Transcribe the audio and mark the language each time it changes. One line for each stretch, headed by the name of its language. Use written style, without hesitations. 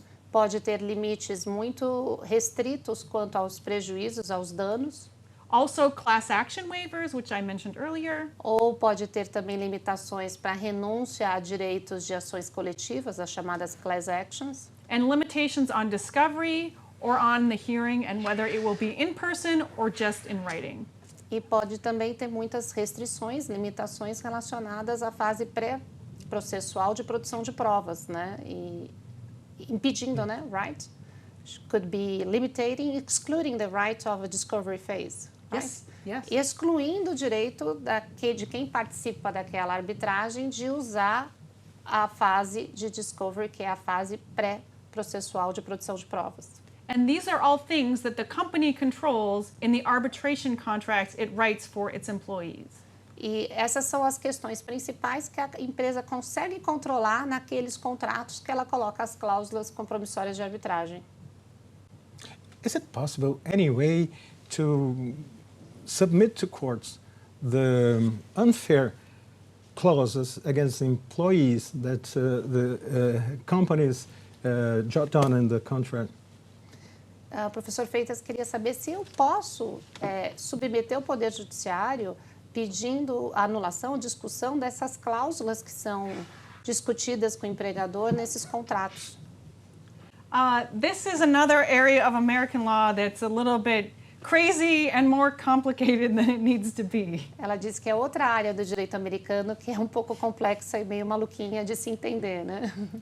Portuguese: Pode ter limites muito restritos quanto aos prejuízos, aos danos.
English: Also class action waivers, which I mentioned earlier.
Portuguese: Ou pode ter também limitações para renúncia a direitos de ações coletivas, as chamadas class actions.
English: And limitations on discovery or on the hearing and whether it will be in person or just in writing.
Portuguese: E pode também ter muitas restrições, limitações relacionadas à fase pré-processual de produção de provas, né? E impedindo, né?
English: Right? Could be limiting, excluding the right of a discovery phase. Right? Yes.
Portuguese: Excluindo o direito de quem participa daquela arbitragem de usar a fase de discovery, que é a fase pré-processual de produção de provas.
English: And these are all things that the company controls in the arbitration contracts it writes for its employees.
Portuguese: E essas são as questões principais que a empresa consegue controlar naqueles contratos que ela coloca as cláusulas compromissórias de arbitragem.
English: Is it possible any way to submit to courts the unfair clauses against employees that the companies jot down in the contract?
Portuguese: O professor Freitas queria saber se eu posso submeter o Poder Judiciário pedindo a anulação, discussão dessas cláusulas que são discutidas com o empregador nesses contratos.
English: This is another area of American law that's a little bit crazy and more complicated than it needs to be.
Portuguese: Ela diz que é outra área do direito americano que é um pouco complexa e meio maluquinha de se entender, né?